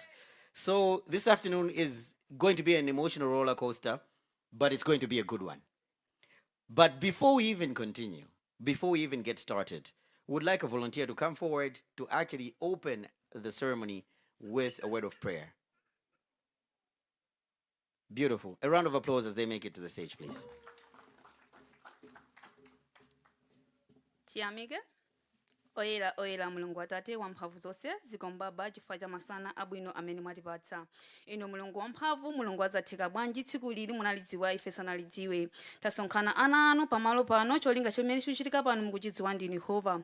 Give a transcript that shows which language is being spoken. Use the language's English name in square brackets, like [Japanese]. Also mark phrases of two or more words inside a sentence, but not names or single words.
[English] So this afternoon is going to be an emotional roller coaster, but it's going to be a good one. But before we even continue, before we even get started, would like a volunteer to come forward to actually open the ceremony with a word of prayer. Beautiful. A round of applause as they make it to the stage, please. [Nyanja] Tiamige oyera mulungu atate wamphamvu zonse zikomo baba chifukwa cha masana abwino amene mwatipatsa. Inu mulungu wamphamvu, mulungu azatheka bwanji tsiku lili munalidziwa ife sanalidziwe. Tasonkhana ana anu pamalo pano cholinga chimene chikuchitika pano mukuchidziwa ndinu Yehova.